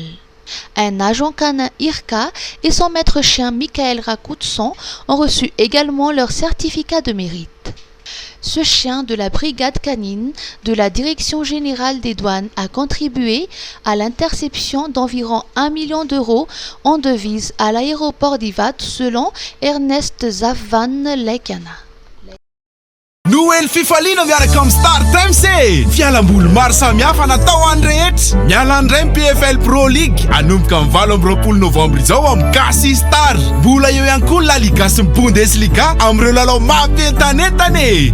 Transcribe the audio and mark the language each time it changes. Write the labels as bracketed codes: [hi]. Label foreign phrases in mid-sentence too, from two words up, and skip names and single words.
[fr] Un agent canin IRCA et son maître chien Michael Rakutson ont reçu également leur certificat de mérite. Ce chien de la brigade canine de la Direction générale des douanes a contribué à l'interception d'environ 1 million d'euros en devises à l'aéroport d'Ivat selon Ernest Zavan Lekena. [mg] Noël fifaliana miaraka amin'ny Star Times e. Fialamboly maro samihafa natao any rehetra. Miala andray ny PFL Pro League anomboka amin'ny 20 novambra izao amin'ny Gasy Star. Mbola eo ihany koa La Liga sy ny Bundesliga amin'ireo lalao mampientanentana e.